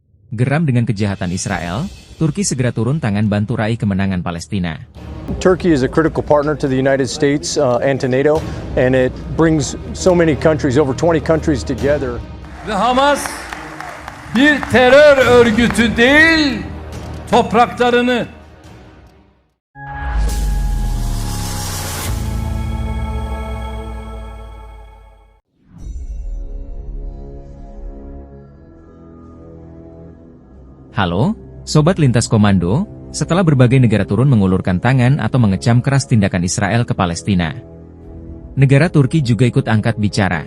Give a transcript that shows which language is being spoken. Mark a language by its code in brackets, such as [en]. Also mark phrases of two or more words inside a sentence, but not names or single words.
[id] Geram dengan kejahatan Israel, Turki segera turun tangan bantu raih kemenangan Palestina. [en] Turkey is a critical partner to the United States and to NATO, and it brings so many countries, over 20 countries together. [tr] Ve Hamas bir terör örgütü değil, topraklarını [id] Halo, Sobat Lintas Komando, setelah berbagai negara turun mengulurkan tangan atau mengecam keras tindakan Israel ke Palestina, negara Turki juga ikut angkat bicara.